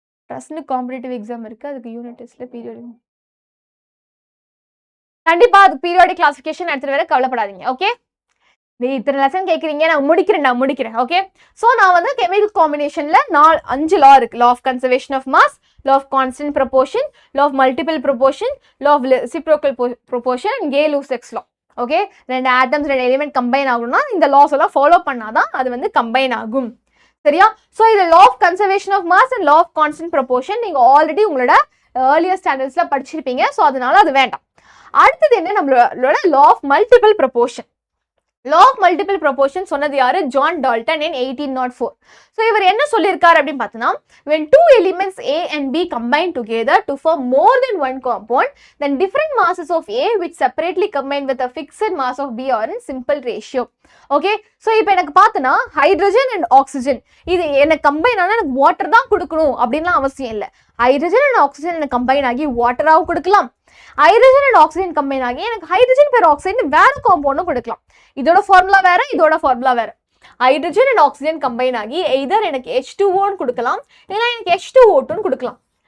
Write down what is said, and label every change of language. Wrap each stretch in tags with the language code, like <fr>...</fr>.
<ta>ட்ரஸ்ட்னு competitive exam இருக்கு, அதுக்கு unit டெஸ்ட்ல பீரியாடிக், கண்டிப்பா அதுக்கு பீரியாடிக் கிளாசிஃபிகேஷன் எடுத்துட்டு வர, கவலைப்படாதீங்க. ஓகே, இத்தனை லெசன் கேட்குறீங்க, நான் முடிக்கிறேன். ஓகே, ஸோ நான் வந்து கெமிக்கல் காம்பினேஷன்ல 5 லா இருக்கு.</ta> <en>Law of conservation of mass, law of constant proportion, law of multiple proportion, law of reciprocal proportion and Gay-Lussac's law. Okay, ரெண்டு atoms ரெண்டு element combine ஆகணும்னா இந்த laws எல்லாம் follow பண்ணாதான் அது வந்து combine ஆகும், சரியா? ஸோ இது law of conservation of mass and law of constant proportion நீங்க ஆல்ரெடி உங்களோட ஏர்லியர் ஸ்டாண்டர்ட்ஸ்ல படிச்சிருப்பீங்க. ஸோ அதனால அது வேண்டாம். அடுத்தது என்ன, நம்மளோட law of multiple proportion. law of multiple proportion சொன்னது யாரு, ஜான் டால்டன் in 1804. so இவர் என்ன சொல்லியிருக்காரு அப்படின்னு பார்த்தோம்னா, when two elements A and B combine together to form more than one compound, then different masses of A which separately combine with a fixed mass of B are in simple ratio.</en> <ta>Okay, so இப்போ எனக்கு பார்த்தோன்னா hydrogen and oxygen இது எனக்கு combine ஆனால் எனக்கு water தான் கொடுக்கணும் அப்படின்லாம் அவசியம் இல்லை. ஹைட்ரஜன் அண்ட் ஆக்சிஜன் எனக்கு கம்பைன் ஆகி வாட்டராகவும் கொடுக்கலாம், ஹைட்ரஜன் அண்ட் ஆக்சிஜன் கம்பைன் ஆகி எனக்கு ஹைட்ரஜன் பெர் ஆக்சைடு வேற காம்பவுண்டும் கொடுக்கலாம். இதோட ஃபார்முலா வேற, இதோட ஃபார்முலா வேற. ஹைட்ரஜன் அண்ட் ஆக்சிஜன் கம்பைன் ஆகி எய்தர் எனக்கு H2O கொடுக்கலாம், இல்லைன்னா எனக்கு H2O2 கொடுக்கலாம்.</ta>